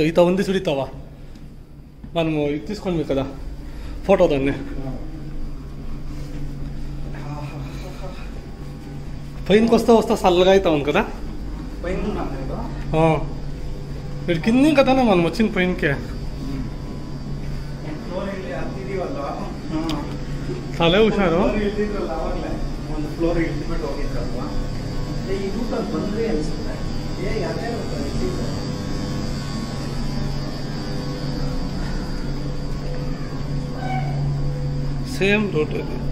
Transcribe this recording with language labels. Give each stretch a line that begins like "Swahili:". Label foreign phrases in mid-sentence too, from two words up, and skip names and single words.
Telugu: ఈత ఉంది చూడు, ఇతవా మనము ఇది తీసుకోండి కదా ఫోటో దాన్ని. పైనకి వస్తా చల్లగా అవుతా ఉంది కదా. పైన ఉన్నాం కదా. మీరు కింద కదానే మనం వచ్చింది పైనకే.
Kannada: ಫ್ಲೋರ್ ಇಲ್ಲಿ ಹತ್ತಿದೀವಲ್ಲ, ತಲೆ ಹುಷಾರು. ಇಳ್ದಿದ್ರಲ್ಲ ಅವಾಗಲೇ ಒಂದು ಫ್ಲೋರ್ ಇಳ್ದ್ಬಿಟ್ಟು ಹೋಗಿದ್ರಲ್ವಾ, ಈ ರೂಟಲ್ಲಿ ಬಂದ್ರಿ ಅನ್ಸುತ್ತೆ. ಅದೇ ರೂಟ ಇಟ್ಟಿದ್ದೆ.
English: same route ಇದೆ.